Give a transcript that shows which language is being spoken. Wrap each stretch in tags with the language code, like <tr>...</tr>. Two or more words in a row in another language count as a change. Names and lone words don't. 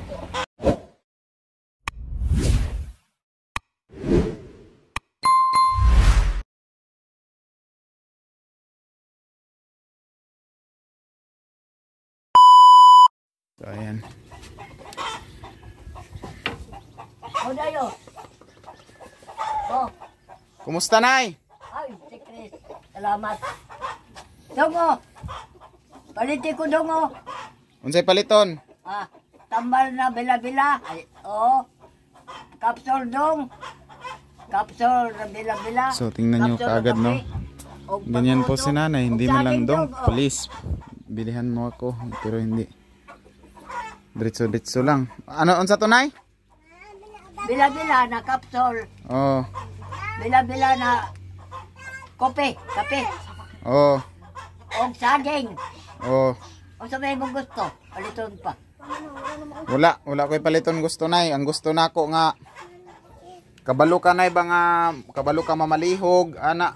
<tl>So ayan.</tl> <ceb>Dayo. Oh. Kumusta, Nay? Ay, si Chris. Salamat. Dongo. Paliti ko dongo. Unsay paliton? Tambal na bila-bila. Ay, kapsul dong. Kapsul na bila-bila.</ceb> <tl>So tingnan nyo kaagad, no? Ganyan po si Nanay, hindi man lang dong. Please, bilihan mo ako, pero hindi.</tl> <ceb>Diretso lang. Unsa to, Nay? Bila-bila na kapsul. Oh. Bila-bila na kape. Oh. O saging. Oh.</ceb> <tl>O sabihin mong gusto, paliton pa.</tl> <ceb>Wala ko'y paliton gusto, Nay. Ang gusto nako nga kabalo ka, Nay, ba nga kabalo ka mamalihog, ana.</ceb>